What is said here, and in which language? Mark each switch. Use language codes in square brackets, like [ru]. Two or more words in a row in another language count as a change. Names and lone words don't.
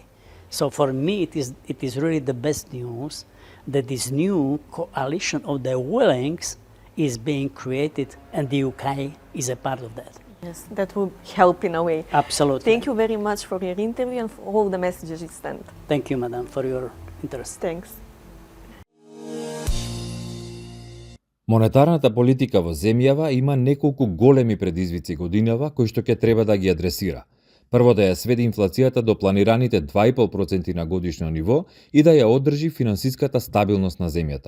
[en] So for me, it is really the best news that this new coalition of the willings is being created, and the UK is a part of that. Yes, that will help in a way. Absolutely. Thank you very much for your interview and for all the messages you sent. Thank you, madam, for your interest. Thanks. [mk] Монетарната политика во земјава има неколку големи предизвици годинава кои што ќе треба да ги адресира. Прво, да ја сведе инфлацијата до планираните 2,5% на годишно ниво и да ја одржи финансиската стабилност на земјата.